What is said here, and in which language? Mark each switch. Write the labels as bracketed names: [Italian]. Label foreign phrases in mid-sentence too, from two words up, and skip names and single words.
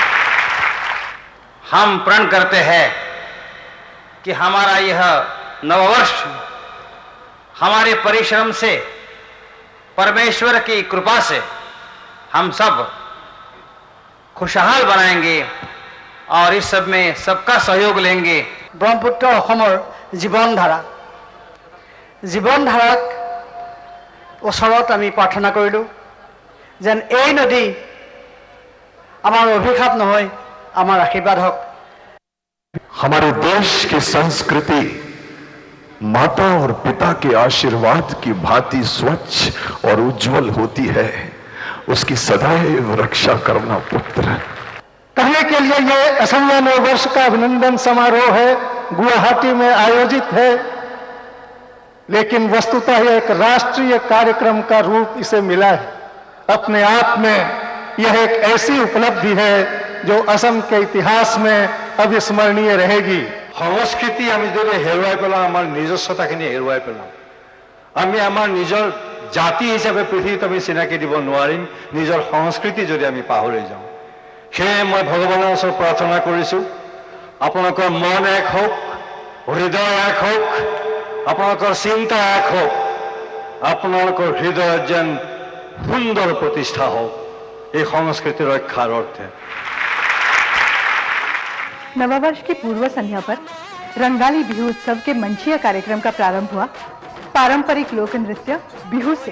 [Hindi] हम प्रण करते हैं कि हमारा यह नववर्ष हमारे परिश्रम से, परमेश्वर की कृपा से हम सब खुशहाल बनाएंगे और इस सब में सबका सहयोग लेंगे। [Assamese] ব্ৰহ্মপুত্ৰ অসমৰ জীৱনধাৰাক ওচৰত আমি প্ৰাৰ্থনা কৰিলোঁ যেন এই নদী আমাৰ অভিশাপ নহয়, আমাৰ আশীৰ্বাদ হওক। [Hindi] हमारे देश की संस्कृति माता और पिता के आशीर्वाद की भांति स्वच्छ और उज्जवल होती है, उसकी सदैव रक्षा करना पुत्र। कहने के लिए ये असमिया नव वर्ष का अभिनंदन समारोह है, गुवाहाटी में आयोजित है, लेकिन वस्तुतः यह एक राष्ट्रीय कार्यक्रम का रूप इसे मिला है। अपने आप में यह एक ऐसी उपलब्धि है जो असम के इतिहास में अविस्मरणीय रहेगी। [Assamese] সংস্কৃতি আমি যদি হেৰুৱাই পেলাওঁ, আমাৰ নিজস্বতাখিনি হেৰুৱাই পেলাওঁ, আমি আমাৰ নিজৰ জাতি হিচাপে পৃথিৱীত আমি চিনাকি দিব নোৱাৰিম নিজৰ সংস্কৃতি যদি আমি পাহৰি যাওঁ। সেয়ে মই ভগৱানৰ ওচৰত প্ৰাৰ্থনা কৰিছোঁ, আপোনালোকৰ মন এক হওক, হৃদয় এক হওক, আপোনালোকৰ চিন্তা এক হওক, আপোনালোকৰ হৃদয়ত যেন সুন্দৰ প্ৰতিষ্ঠা হওক এই সংস্কৃতি ৰক্ষাৰ অৰ্থে। [Hindi] नववर्ष की पूर्व संध्या पर रंगाली बिहू उत्सव के मंचीय कार्यक्रम का प्रारंभ हुआ पारंपरिक लोक नृत्य बिहू से।